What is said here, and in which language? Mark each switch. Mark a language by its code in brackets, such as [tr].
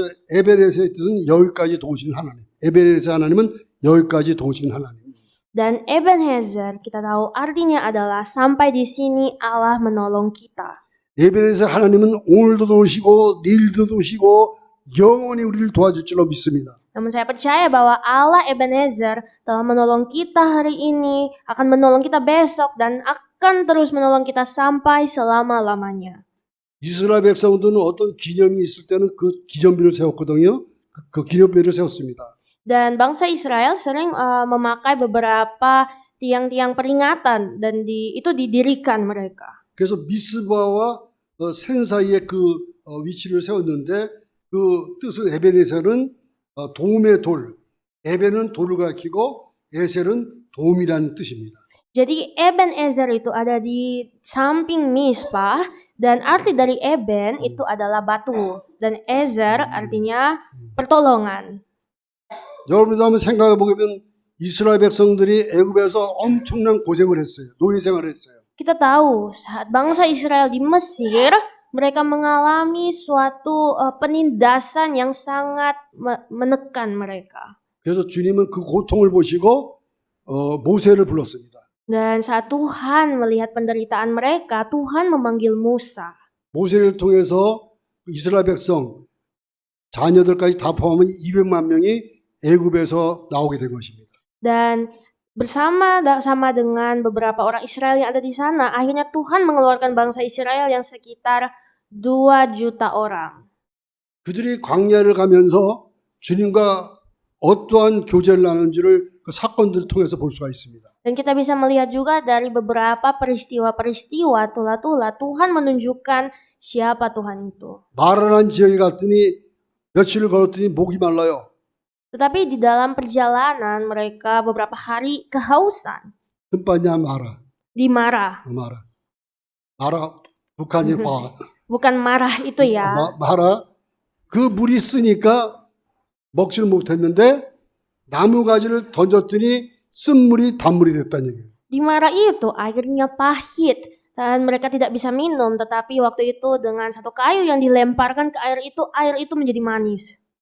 [ko] 에벨에서의 뜻은 여기까지 도우시는 하나님. 에벨에서 하나님은 여기까지 도우시는 하나님. [id] Dan Ebenezer kita tahu artinya adalah sampai di sini Allah menolong kita. [ko] 에벨에서 하나님은 오늘도 도우시고 내일도 도우시고 영원히 우리를 도와줄 줄로 믿습니다. [id] Namun saya percaya bahwa Allah Ebenezer telah menolong kita hari ini, akan menolong kita besok, dan akan terus menolong kita sampai selama-lamanya. [ko] 이스라엘 백성들은 어떤 기념이 있을 때는 그 기념비를 세웠거든요. 그 기념비를 세웠습니다. [id] Dan bangsa Israel sering memakai beberapa tiang-tiang peringatan dan itu didirikan mereka. [ko] 그래서 미스바와 센 사이에 그 위치를 세웠는데 그 뜻은 에베네셀은 도움의 돌, 에벤은 돌을 가리키고 에셀은 도움이라는 뜻입니다. [id] Jadi Ebenezer itu ada di samping Mispa dan arti dari Eben itu adalah batu dan Ezer artinya pertolongan. [ko] 여러분도 한번 생각해 보면 이스라엘 백성들이 애굽에서 엄청난 고생을 했어요. 노예 생활을 했어요. [id] Kita tahu saat bangsa Israel di Mesir, mereka mengalami suatu penindasan yang sangat menekan mereka. [ko] 그래서 주님은 그 고통을 보시고 모세를 불렀습니다. [id] Dan saat Tuhan melihat penderitaan mereka, Tuhan memanggil Musa. [ko] 모세를 통해서 이스라엘 백성 자녀들까지 다 포함하면 200만 명이 애굽에서 나오게 된 것입니다. [id] Dan bersama dengan beberapa orang Israel yang ada di sana, akhirnya Tuhan mengeluarkan bangsa Israel yang sekitar 2 juta orang. [ko] 그들이 광야를 가면서 주님과 어떠한 교제를 나누는지를 그 사건들을 통해서 볼 수가 있습니다. [id] Dan kita bisa melihat juga dari beberapa peristiwa-peristiwa tula-tula Tuhan menunjukkan siapa Tuhan itu. [ko] 마라란 지역에 갔더니 며칠을 걸었더니 목이 말라요. [id] Tetapi di dalam perjalanan mereka beberapa hari kehausan. [ko] 흠빠냐 마라. [id] Di Marah. [ko] 마라 북한이 와. [id] Bukan marah itu ya. [ko] 마라 그 물이 쓰니까 먹지를 못했는데 나무 가지를 던졌더니 쓴 물이 단물이 됐다는 얘기예요. [id] Di Marah itu airnya pahit dan mereka tidak bisa minum, tetapi waktu itu dengan satu kayu yang dilemparkan ke air itu menjadi manis.